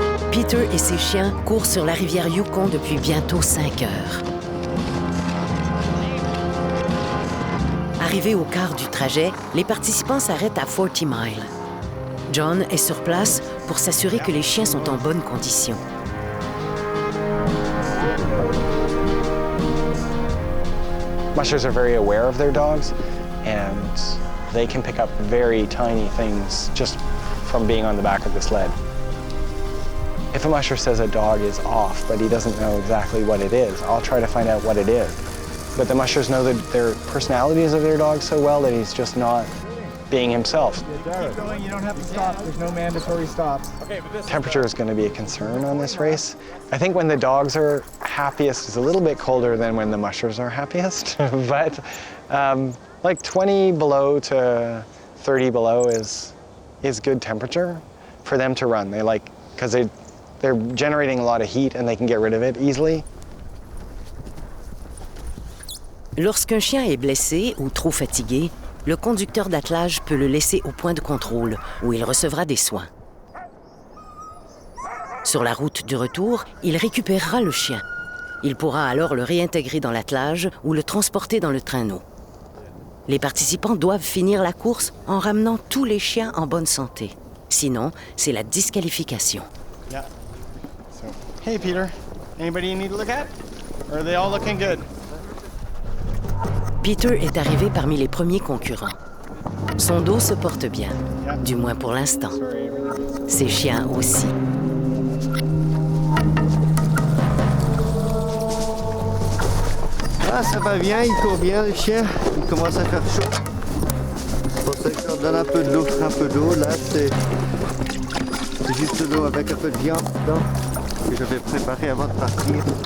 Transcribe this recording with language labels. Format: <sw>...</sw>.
<fr>Peter et ses chiens courent sur la rivière Yukon depuis bientôt 5 heures. Arrivés au quart du trajet, les participants s'arrêtent à 40 Mile. John est sur place pour s'assurer que les chiens sont en bonne condition.</fr> <en>Mushers are very aware of their dogs, and they can pick up very tiny things just from being on the back of the sled. If a musher says a dog is off, but he doesn't know exactly what it is, I'll try to find out what it is. But the mushers know their personalities of their dogs so well that he's just not being himself. Keep going, you don't have to stop. There's no mandatory stops. Okay, but this Temperature is going to be a concern on this race. I think when the dogs are happiest is a little bit colder than when the mushers are happiest. But like 20 below to 30 below is good temperature for them to run. They like, because they're generating a lot of heat and they can get rid of it easily.</en> <fr>Lorsqu'un chien est blessé ou trop fatigué, le conducteur d'attelage peut le laisser au point de contrôle où il recevra des soins. Sur la route du retour, il récupérera le chien. Il pourra alors le réintégrer dans l'attelage ou le transporter dans le traîneau. Les participants doivent finir la course en ramenant tous les chiens en bonne santé. Sinon, c'est la disqualification.</fr> <en>Yeah. So, hey Peter, anybody you need to look at? Or are they all looking good?</en> <fr>Peter est arrivé parmi les premiers concurrents. Son dos se porte bien, du moins pour l'instant. Ses chiens aussi. Ah, ça va bien, il court bien, le chien. Il commence à faire chaud. C'est pour ça que je leur donne un peu de l'eau, Là, c'est juste de l'eau avec un peu de viande dedans que je vais préparer avant de partir.</fr>